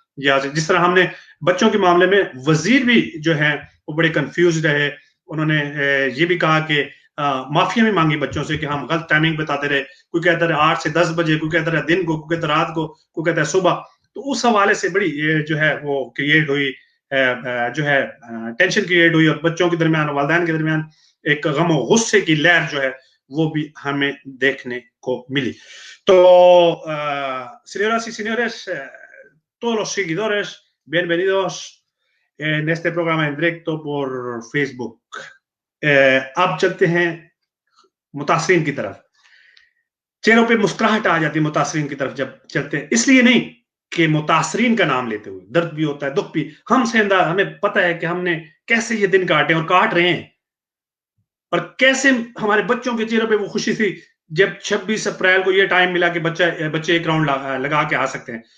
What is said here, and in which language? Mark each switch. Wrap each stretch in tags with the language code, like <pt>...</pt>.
<hi>या जिस तरह हमने बच्चों के मामले में, वजीर भी जो है वो बड़े कंफ्यूज रहे, उन्होंने ये भी कहा कि माफिया भी मांगी बच्चों से कि हम गलत टाइमिंग बताते रहे, कोई कहता रहे 8 से 10 बजे, कोई कहता रहे दिन को, कोई कहता रात को, कोई कहता है सुबह। तो उस हवाले से बड़ी जो है वो क्रिएट हुई, जो है टेंशन क्रिएट हुई, और बच्चों के दरमियान, वालिदैन के दरमियान एक गम और गुस्से की लहर जो है वो भी हमें देखने को मिली।</hi> <es>तो señoras y señores, todos los seguidores, bienvenidos en este programa en directo por Facebook.</es> <hi>अब चलते हैं मुतासरीन की तरफ। चेहरों पे मुस्कुराहट आ जाती है मुतासरीन की तरफ जब चलते हैं, इसलिए नहीं कि मुतासरीन का नाम लेते हुए दर्द भी होता है, दुख भी, हमें पता है कि हमने कैसे ये दिन काटे और काट रहे हैं, और कैसे हमारे बच्चों के चेहरों पे वो खुशी थी जब 26 अप्रैल को ये टाइम मिला कि बच्चे एक राउंड लगा के आ सकते हैं।</hi>